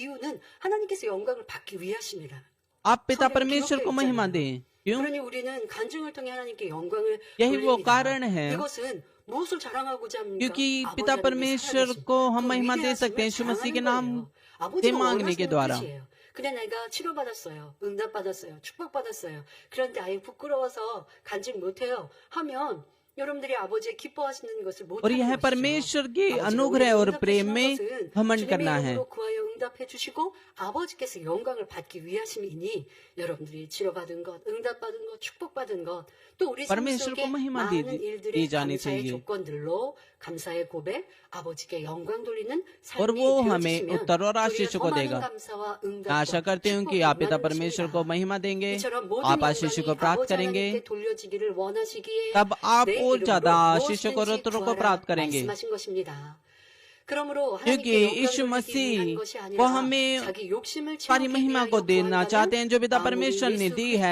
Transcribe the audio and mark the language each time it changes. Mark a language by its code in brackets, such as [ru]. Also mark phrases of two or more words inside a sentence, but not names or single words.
[hi] आप पिता परमेश्वर को महिमा दें। क्यों? यही वो कारण है क्योंकि पिता परमेश्वर को हम महिमा दे सकते हैं यीशु मसीह के नाम से मांगने के द्वारा। [ko] 근데 내가 치료받았어요. 응답받았어요. 축복받았어요. 그런데 아예 부끄러워서 간증 못해요. 하면 여러분들이 아버지의 기뻐하시는 것을 못 [hi] और यह परमेश्वर के अनुग्रह और प्रेम में घमंड करना है। [ko] 구하여 응답해 주시고 아버지께서 영광을 받기 위하심이니 여러분들이 치료받은 것, 응답받은 것, 축복받은 것, 또 우리 삶 속에 많은 일들이 감사의 조건들로 감사의 고백, 아버지께 영광 돌리는 삶이 되어주시면 우리의 허망한 감사와 응답과 [hi] आशा करती हूँ कि आप पिता परमेश्वर को महिमा देंगे, आप आशीषों को प्राप्त करेंगे, तब आप और ज्यादा आशीषों को उत्तरों को प्राप्त करेंगे। क्योंकि यीशु मसीह वो हमें सारी महिमा को देना चाहते हैं जो पिता परमेश्वर ने दी है।